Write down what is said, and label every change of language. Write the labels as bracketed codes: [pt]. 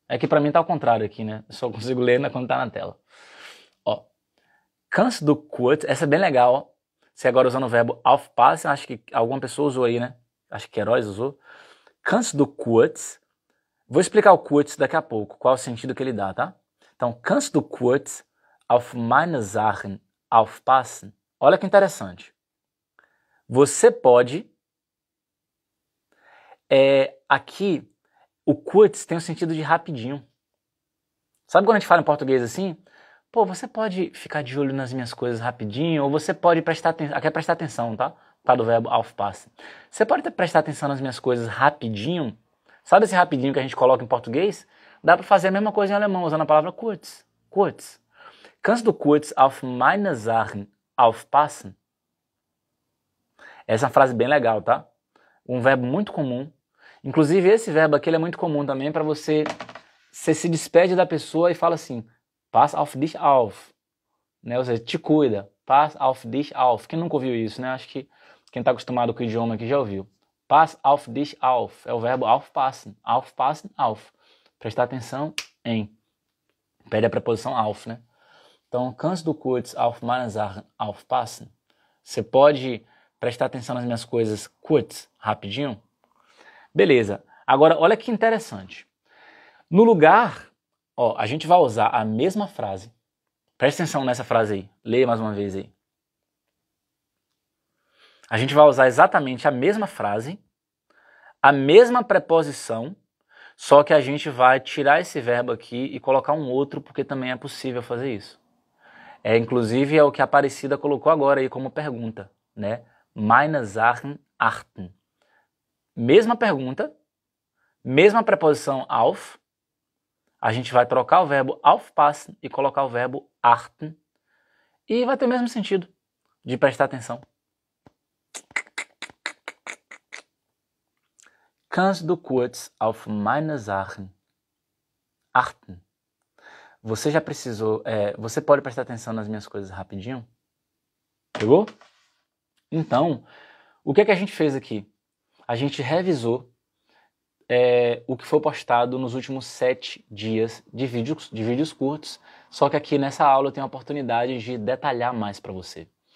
[pt] É que para mim tá ao contrário aqui, né? Eu só consigo ler quando tá na tela. Ó, [de] kannst du kurz, [pt] essa é bem legal, ó. Você agora usando o verbo aufpassen, acho que alguma pessoa usou aí, né? Acho que Queiroz usou. [de] Kannst du kurz, [pt] vou explicar o kurz daqui a pouco, qual é o sentido que ele dá, tá? [de] Então, kannst du kurz auf meine Sachen aufpassen? [pt] Olha que interessante. Você pode, aqui, o kurz tem o sentido de rapidinho. Sabe quando a gente fala em português assim? Pô, você pode ficar de olho nas minhas coisas rapidinho, ou você pode prestar atenção, aqui é prestar atenção, tá? Tá do verbo aufpassen. Você pode prestar atenção nas minhas coisas rapidinho? Sabe esse rapidinho que a gente coloca em português? Dá para fazer a mesma coisa em alemão, usando a palavra kurz. [de] Kurz. Kannst du kurz auf meine Sachen aufpassen? [pt] Essa é uma frase bem legal, tá? Um verbo muito comum. Inclusive, esse verbo aqui ele é muito comum também para você se despede da pessoa e fala assim, [de] pass auf dich auf. [pt] Né? Ou seja, te cuida, [de] pass auf dich auf. [pt] Quem nunca ouviu isso, né? Acho que quem está acostumado com o idioma aqui já ouviu. [de] Pass auf dich auf. [pt] É o verbo [de] aufpassen. Aufpassen, auf. [pt] Prestar atenção em. Pede a preposição auf, né? [de] Então, kannst du kurz auf meine Sachen aufpassen? [pt] Você pode prestar atenção nas minhas coisas kurz, rapidinho? Beleza. Agora, olha que interessante. No lugar, ó, a gente vai usar a mesma frase. Presta atenção nessa frase aí. Leia mais uma vez aí. A gente vai usar exatamente a mesma frase, a mesma preposição, só que a gente vai tirar esse verbo aqui e colocar um outro, porque também é possível fazer isso. Inclusive é o que a Aparecida colocou agora aí como pergunta, né? [de] Meine Sachen achten. [pt] Mesma pergunta, mesma preposição auf, a gente vai trocar o verbo aufpassen e colocar o verbo achten e vai ter o mesmo sentido de prestar atenção. [de] Kannst du kurz auf meine Sachen achten? [pt] Você já precisou, você pode prestar atenção nas minhas coisas rapidinho? Pegou? Então, o que é que a gente fez aqui? A gente revisou o que foi postado nos últimos 7 dias de vídeos curtos, só que aqui nessa aula eu tenho a oportunidade de detalhar mais para você.